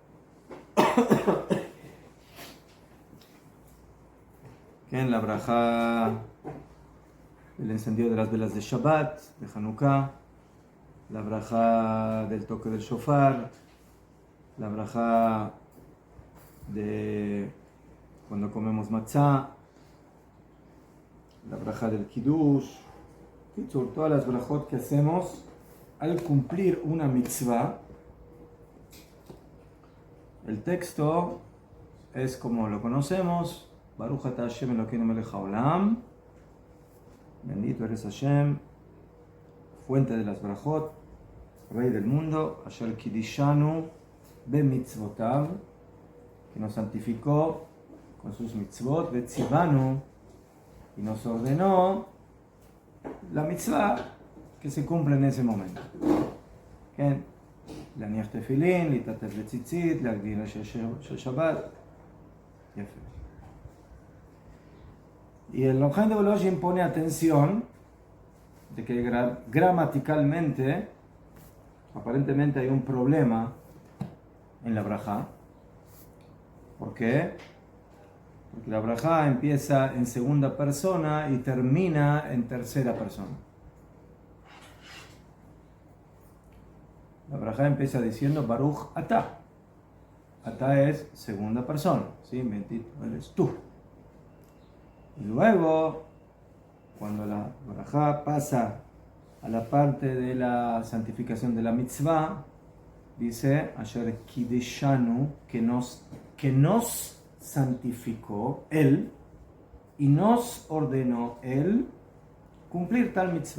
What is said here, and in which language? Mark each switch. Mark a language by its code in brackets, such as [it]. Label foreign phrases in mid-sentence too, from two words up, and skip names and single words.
[es] que en la brajá del encendido de las velas de Shabbat, de Hanukkah, la brajá del toque del shofar, la brajá de cuando comemos matzah, la brajá del kiddush, todas las brajot que hacemos al cumplir una mitzvah. El texto es como lo conocemos: [he] ברוך אתה השם אלוקינו מלך העולם, [es] bendito eres Hashem, fuente de las brajot, rey del mundo, [he] אשר קדשנו במצוותיו, [es] que nos santificó con sus mitzvot, vetzivanu, y nos ordenó la mitzvah que se cumple en ese momento. [he] להניח תפילין, להתעטף בציצית, להגדיל של שבת. יפה. [es] Y el Ramján de Volozhin pone atención de que gramaticalmente, aparentemente hay un problema en la brajá. ¿Por qué? Porque la brajá empieza en segunda persona y termina en tercera persona. La brajá empieza diciendo [he] ברוך אתה. [es] Atah es segunda persona, ¿sí? Bendito eres tú. Y luego, cuando la brajá pasa a la parte de la santificación de la mitzvah, dice [he] אשר קדשנו, [es] que nos santificó él y nos ordenó él cumplir tal mitzvah.